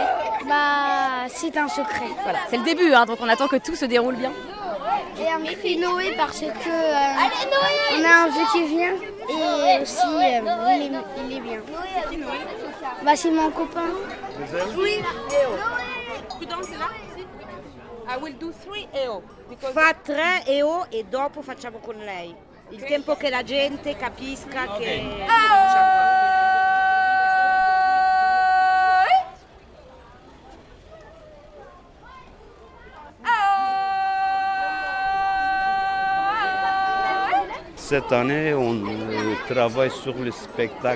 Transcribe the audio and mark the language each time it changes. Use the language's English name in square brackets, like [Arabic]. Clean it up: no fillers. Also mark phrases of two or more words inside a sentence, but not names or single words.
[French] C'est un secret. Voilà, c'est le début, hein, donc on attend que tout se déroule bien. Et on fait Noé parce que on a un jeu qui vient et aussi il est bien. C'est mon copain. Oui. [English] I will do 3 EO. [Italian] Fa 3 EO e dopo facciamo con lei. Il tempo che la gente capisca che... [French] Cette année, on travaille sur le spectacle.